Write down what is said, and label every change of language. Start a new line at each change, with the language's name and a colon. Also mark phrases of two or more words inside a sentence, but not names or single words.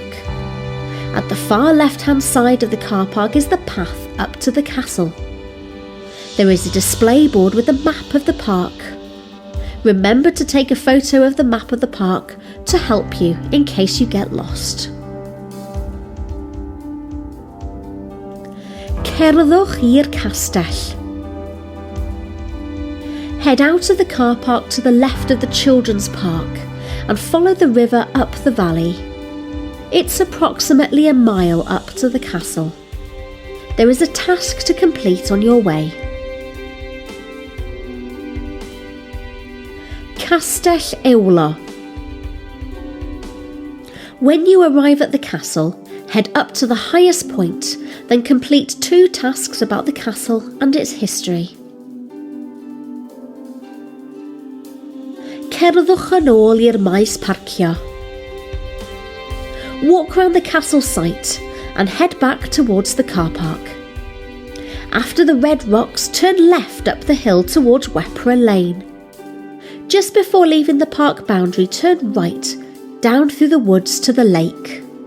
English: At the far left-hand side of the car park is the path up to the castle. There is a display board with a map of the park. Remember to take a photo of the map of the park to help you in case you get lost.
Welsh: Cerddwch i'r castell.
English: Head out of the car park to the left of the children's park and follow the river up the valley. It's approximately a mile up to the castle. There is a task to complete on your way. Castell Ewlo. When you arrive at the castle, head up to the highest point, then complete 2 tasks about the castle and its history.
Welsh: Cerddwch yn ôl i'r maes parcio.
English: Walk round the castle site and head back towards the car park. After the red rocks, turn left up the hill towards Wepre Lane. Just before leaving the park boundary, turn right down through the woods to the lake.